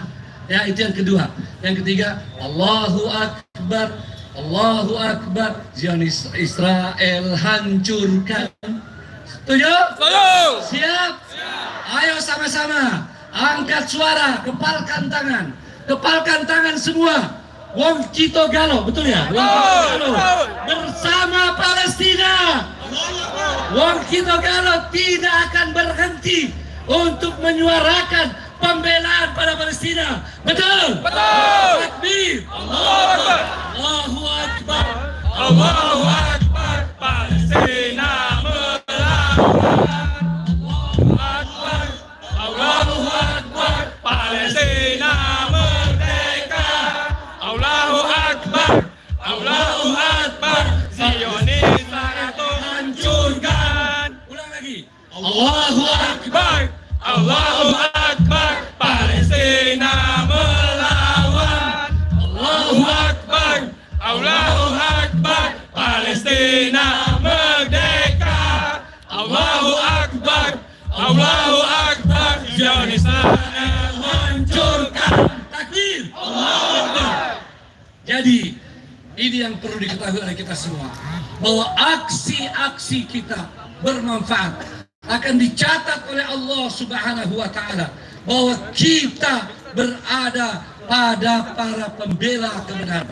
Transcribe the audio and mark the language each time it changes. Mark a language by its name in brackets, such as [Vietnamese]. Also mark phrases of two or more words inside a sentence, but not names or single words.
[Indonesian] Ya, itu yang kedua. Yang ketiga, [Arabic] Allahu Akbar, Allahu Akbar, [Indonesian] Zionis Israel hancurkan. Setuju? Setuju. Siap? Ayo sama-sama angkat suara, kepalkan tangan. Kepalkan tangan semua. Wong Cito Galo, betul ya? Wong Cito Galo bersama Palestina. Wong Cito Galo tidak akan berhenti untuk menyuarakan pembelaan pada Palestina. Betul? Betul. Takbir. [Arabic] Allahu Akbar. Allahu Akbar. Allahu Akbar. [Indonesian] Palestina melawan. [Arabic] Allahu Akbar. Allahu Akbar. [Indonesian] Palestina merdeka. [Arabic] Allahu Akbar. Allahu Akbar. [Indonesian] Zionis itu hancurkan. Ulang lagi. [Arabic] Allahu Akbar. Allahu Akbar. [Indonesian] Palestina melawan. [Arabic] Allahu Akbar. Allahu Akbar. [Indonesian] Palestina merdeka. [Arabic] Allahu Akbar. Allahu Akbar. [Indonesian] Zionis hancurkan. [Arabic] Takbir. Allahu Akbar. [Indonesian] Jadi ini yang perlu diketahui oleh kita semua, bahwa aksi-aksi kita bermanfaat, akan dicatat oleh [Arabic] Allah Subhanahu wa Ta'ala [Indonesian] bahwa kita berada pada para pembela kebenaran.